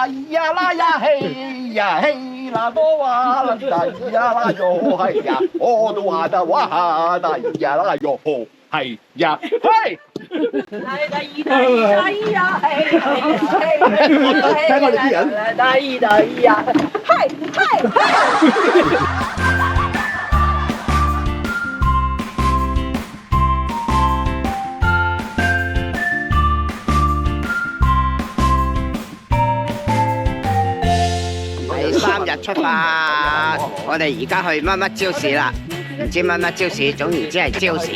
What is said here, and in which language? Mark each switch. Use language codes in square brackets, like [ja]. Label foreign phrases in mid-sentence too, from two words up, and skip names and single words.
[yue] 咿呀啦呀嘿呀嘿啦多哇啦咿呀啦哟嘿呀，我都哈的哇哈的咿呀啦哟吼嘿呀嘿。睇我哋啲人。第三日出發，我哋而家去乜乜超市啦，唔知乜乜超市，總言之係超市。